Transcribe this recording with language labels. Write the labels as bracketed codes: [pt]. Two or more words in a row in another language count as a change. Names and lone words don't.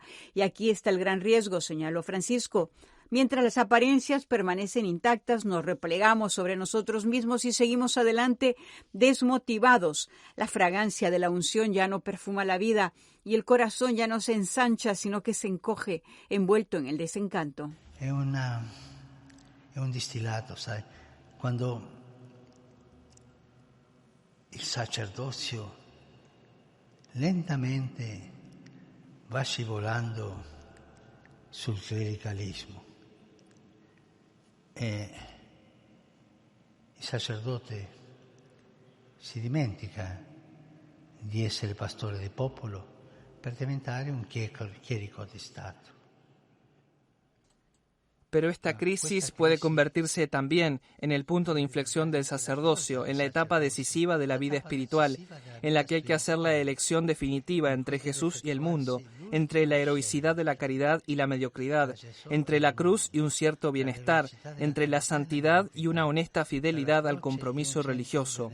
[es] Y aquí está el gran riesgo, señaló Francisco. Mientras las apariencias permanecen intactas, nos replegamos sobre nosotros mismos y seguimos adelante desmotivados. La fragancia de la unción ya no perfuma la vida y el corazón ya no se ensancha, sino que se encoge, envuelto en el desencanto. [it] È un distillato, sai, quando il sacerdozio lentamente va scivolando sul clericalismo. E il sacerdote si dimentica di essere pastore del popolo per diventare un chierico di Stato. [es] Pero esta crisis puede convertirse también en el punto de inflexión del sacerdocio, en la etapa decisiva de la vida espiritual, en la que hay que hacer la elección definitiva entre Jesús y el mundo, entre la heroicidad de la caridad y la mediocridad, entre la cruz y un cierto bienestar, entre la santidad y una honesta fidelidad al compromiso religioso.